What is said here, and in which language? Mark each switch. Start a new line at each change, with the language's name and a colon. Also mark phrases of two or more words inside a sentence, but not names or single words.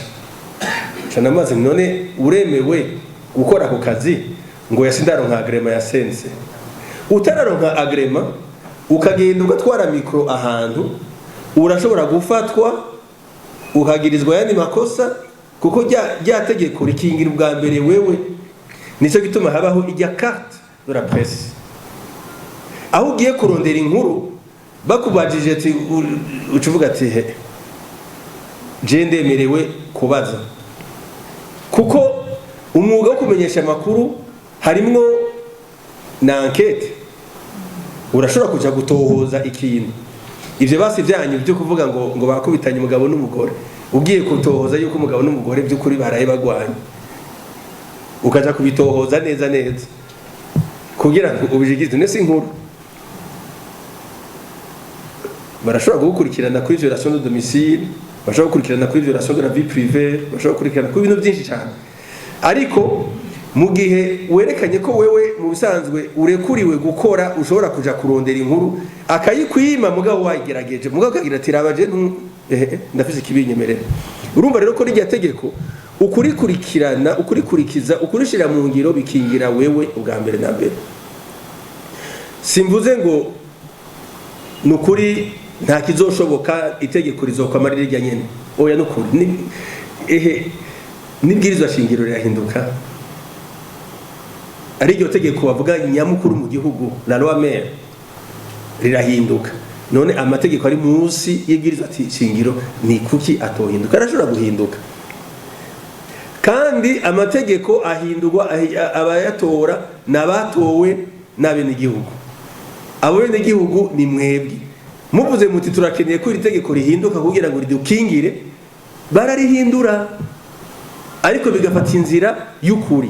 Rundi: Cyane amazi, none uremewe gukora ako kazi ngo yasindaronka agrema ya sense, utararonka agrema ukagenda ugatwara mikro ahantu, urashobora gufatwa ukagirizwa yani makosa, kuko rya tegeko rikingira ubwa mbere wewe. Nicyo gituma habaho ijya
French: carte de la presse,
Rundi: aho ugiye kurondera inkuru bakubajije ati ucuvuga ati he je ndemerewe kubaza, kuko umwuga wo kumenyesha amakuru harimwo na enquête. Urashobora kuja gutohoza ikintu, ivyo basi byanyu byo kuvuga ngo bakubitanye umugabo n'umugore, ugiye kutohoza yuko umugabo n'umugore by'ukuri baraye bagwanye, ukaja kubitohoza neza neza kugira ngo ubijigize nese inkuru. Barashobora gukurikirana kuri
French: violation de domicile,
Rundi: bashobora gukurikirana kuri
French: violation de la vie privée,
Rundi: bashobora gukurikirana kuri ibintu byinshi cyane. Ariko mu gihe werekanye ko wewe mu bisanzwe urekuriwe gukora, ushobora kuja kurondera inkuru akayikwima, mugabo wagerageje, mugabo kagira ati rabaje ndafise kibinyemerera. Urumva rero ko rijya tegeko ukurikurikirana, ukurikurikiza, ukurishira mu ngiro bikingira wewe ubwa mbere na mbere. Simvuze ngo nukuri nta kizoshoboka itegeko rizokamarira rya nyene, oya nukuri nibwirizwa shingiro rirahinduka, ari iryo tegeko bavuga nyamukuru mu gihugu
French: la loi mère
Rundi: rirahinduka. None amategeko ari munsi y'ibwirizwa shingiro ni kuki atohinduka? Arashobora guhinduka, kandi amategeko ahindurwa abayatora n'abatowe n'abene igihugu. Abo bene igihugu ni mwebwe. Muvuze muti turakeneye ko iri tegeko rihinduka kugira ngo ridukingire, bararihindura ariko bigafata inzira y'ukuri.